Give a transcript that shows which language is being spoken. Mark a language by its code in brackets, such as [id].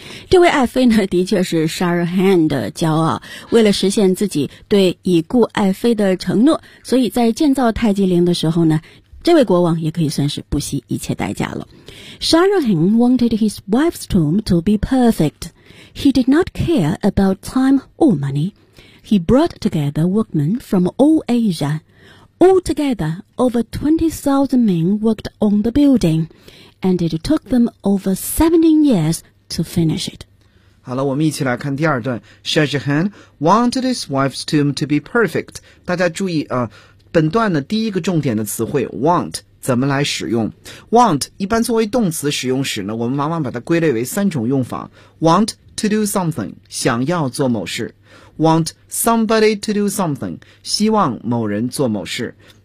[zh] 这位爱妃呢的确是沙尔汗的骄傲，为了实现自己对已故爱妃的承诺，所以在建造泰姬陵的时候呢，这位国王也可以算是不惜一切代价了。 [en] 沙尔汗 wanted his wife's tomb to be perfect. He did not care about time or money. He brought together workmen from all Asia. Altogether, over 20,000 men worked on the building, and it took them over 17 years to finish it. [zh] 好了，我们一起来看第二段。 [en] 沙尔汗 wanted his wife's tomb to be perfect. [zh] 大家注意啊。本段的第一个重点的词汇 want 怎么来使用？ want 一般作为动词使用时呢，我们往往把它归类为三种用法： [en] want to do something [zh] 想要做某事， [en] want somebody to do something [zh] 希望某人做某事。